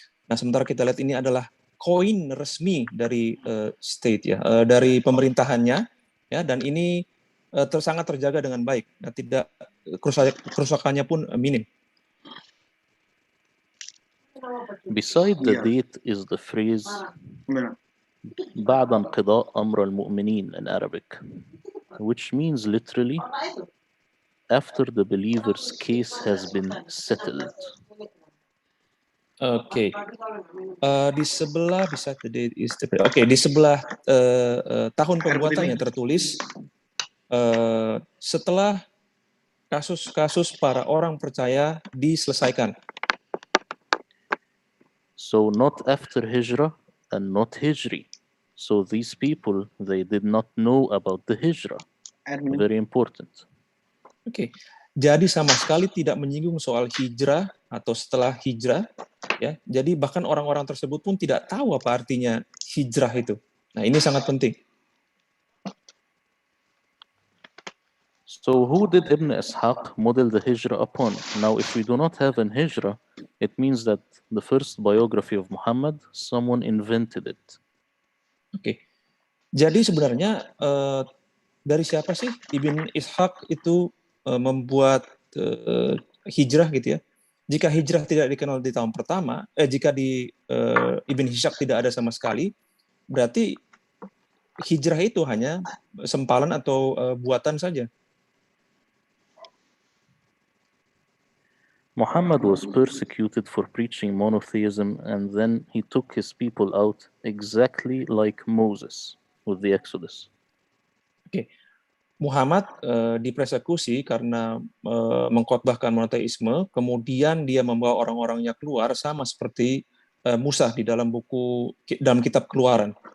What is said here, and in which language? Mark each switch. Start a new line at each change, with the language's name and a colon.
Indonesian: Nah, sementara kita lihat ini adalah koin resmi dari state ya, dari pemerintahannya ya, dan ini sangat terjaga dengan baik. Nah, tidak kerusakannya pun minim.
English: Beside the date is the phrase
Arabic: بعد انقضاء أمر المؤمنين
English: in Arabic, which means literally after the believer's case has been settled.
Indonesian: Oke. Di sebelah
English: beside the date is the
Indonesian: di sebelah tahun pembuatannya tertulis setelah kasus-kasus para orang percaya diselesaikan.
English: So not after Hijrah and not Hijri. So these people, they did not know about the Hijrah. Very important.
Indonesian: Oke. Jadi sama sekali tidak menyinggung soal hijrah atau setelah hijrah, ya. Jadi bahkan orang-orang tersebut pun tidak tahu apa artinya hijrah itu. Nah, ini sangat penting.
English: So who did Ibn Ishaq model the Hijrah upon? Now, if we do not have an Hijrah, it means that the first biography of Muhammad, someone invented it.
Indonesian: Oke. Jadi sebenarnya dari siapa sih Ibn Ishaq itu membuat hijrah gitu ya? Jika hijrah tidak dikenal di tahun pertama, jika di Ibn Ishaq tidak ada sama sekali, berarti hijrah itu hanya sempalan atau buatan saja.
English: Muhammad was persecuted for preaching monotheism, and then he took his people out exactly like Moses with the Exodus.
Indonesian: Oke. Muhammad dipersekusi karena mengkhotbahkan monoteisme, kemudian dia membawa orang-orangnya keluar sama seperti Musa di dalam kitab Keluaran.